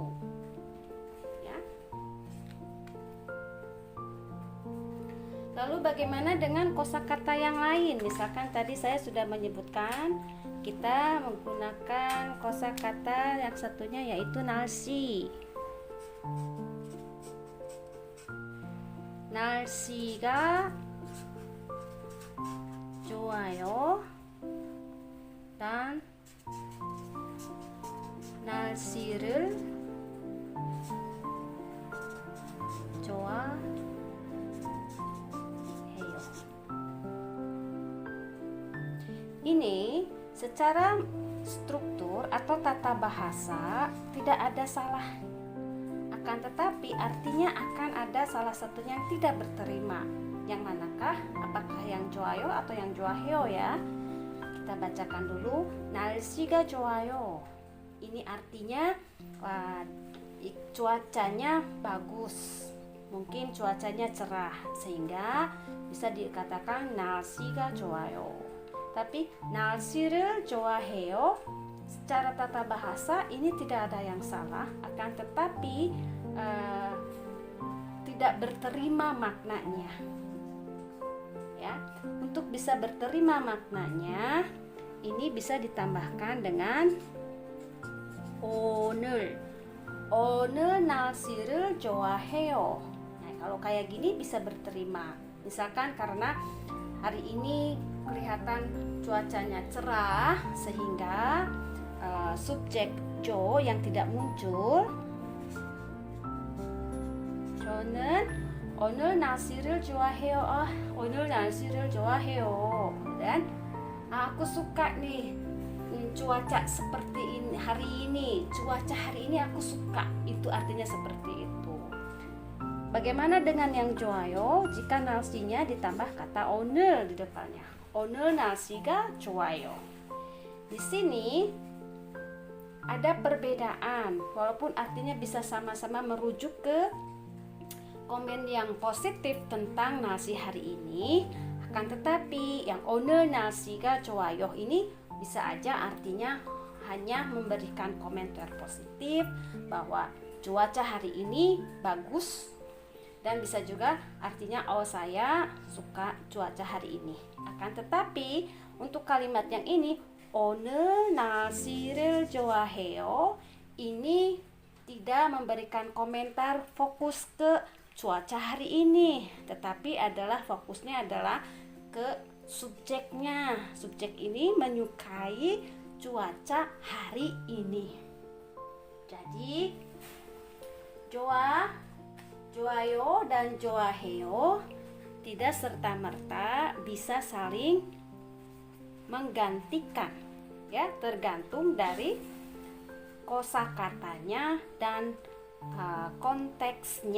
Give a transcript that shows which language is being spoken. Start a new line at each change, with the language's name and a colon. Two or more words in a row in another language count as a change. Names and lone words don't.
Indonesian: Ya. Lalu bagaimana dengan kosakata yang lain? Misalkan tadi saya sudah menyebutkan kita menggunakan kosakata yang satunya yaitu nalsi.
Korean: 날씨가 좋아요. dan 날씨를 좋아해요.
Indonesian: Ini secara struktur atau tata bahasa tidak ada salah. Akan tetapi artinya akan ada salah satunya yang tidak berterima. Yang manakah? Apakah yang joayo atau yang joaheo ya? Kita bacakan dulu.
Korean: 날씨가 좋아요.
Indonesian: Ini artinya cuacanya bagus. Mungkin cuacanya cerah, sehingga bisa dikatakan
Korean: 날씨가 좋아요. Tapi 날씨를 좋아해요,
Indonesian: secara tata bahasa ini tidak ada yang salah, akan tetapi tidak berterima maknanya. Ya, untuk bisa berterima maknanya, ini bisa ditambahkan dengan 오늘.
Korean: 오늘 날씨를 좋아해요.
Indonesian: Nah, kalau kayak gini bisa berterima. Misalkan karena hari ini kelihatan cuacanya cerah, sehingga subjek jo yang tidak muncul,
Korean: 저는 오늘 날씨를 좋아해요. 오늘 날씨를 좋아해요.
Indonesian: Dan aku suka nih cuaca seperti ini hari ini. Cuaca hari ini aku suka. Itu artinya seperti itu. Bagaimana dengan yang 좋아요? Jika 날씨nya ditambah kata 오늘 di depannya.
Korean: 오늘 날씨가 좋아요.
Indonesian: Di sini ada perbedaan, walaupun artinya bisa sama-sama merujuk ke komen yang positif tentang 날씨 hari ini, akan tetapi yang
Korean: 오늘 날씨가 좋아요
Indonesian: ini bisa aja artinya hanya memberikan komentar positif bahwa cuaca hari ini bagus, dan bisa juga artinya saya suka cuaca hari ini. Akan tetapi untuk kalimat yang ini
Korean: 오늘 날씨를 좋아해요
Indonesian: ini tidak memberikan komentar fokus ke cuaca hari ini, tetapi fokusnya adalah ke subjeknya. Subjek ini menyukai cuaca hari ini. Jadi 좋아요 dan 좋아해요 tidak serta-merta bisa saling menggantikan, ya, tergantung dari kosakatanya dan konteksnya.